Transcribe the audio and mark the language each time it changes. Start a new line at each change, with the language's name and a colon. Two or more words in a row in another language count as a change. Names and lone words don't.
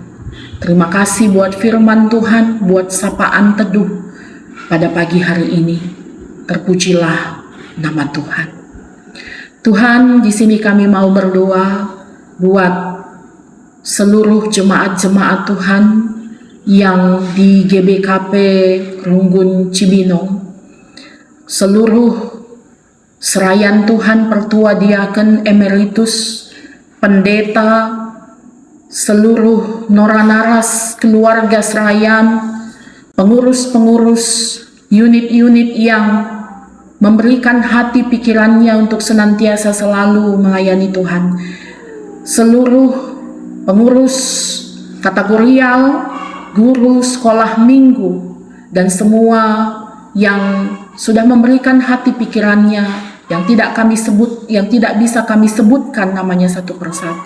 Indonesian: Terima kasih buat firman Tuhan, buat sapaan teduh pada pagi hari ini. Terpujilah nama Tuhan. Tuhan, di sini kami mau berdoa buat seluruh jemaat-jemaat Tuhan yang di GBKP Runggun Cibinong, seluruh serayan Tuhan, pertua diaken emeritus, pendeta, seluruh noranaras
Batak Karo: keluarga serayan,
Indonesian: pengurus-pengurus unit-unit yang memberikan hati pikirannya untuk senantiasa selalu melayani Tuhan, seluruh pengurus kategorial, guru sekolah minggu, dan semua yang sudah memberikan hati pikirannya yang tidak kami sebut, yang tidak bisa kami sebutkan namanya satu persatu.